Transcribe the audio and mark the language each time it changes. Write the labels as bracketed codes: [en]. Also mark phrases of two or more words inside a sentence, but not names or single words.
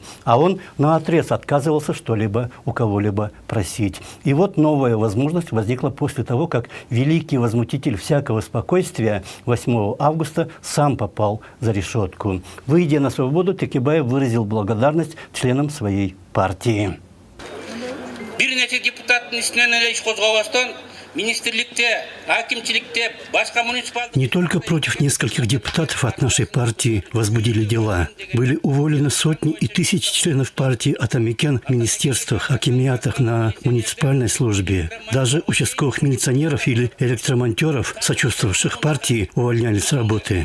[ru] А он наотрез отказывался что-либо у кого-либо просить. И вот новая возможность возникла после того, как великий возмутитель всякого спокойствия 8 августа сам попал за решетку. Выйдя на свободу, Текебаев выразил благодарность членам своей партии. [ky] Бир нече депутаттын исинен эле иш козгобостон министрликте, акимчиликте, башка муниципалдык... [ru] Не только против нескольких депутатов от нашей партии возбудили дела. Были уволены сотни и тысячи членов партии атамекен в министерствах, акимиатах, на муниципальной службе. Даже участковых милиционеров или электромонтеров, сочувствовавших партии, увольняли с работы.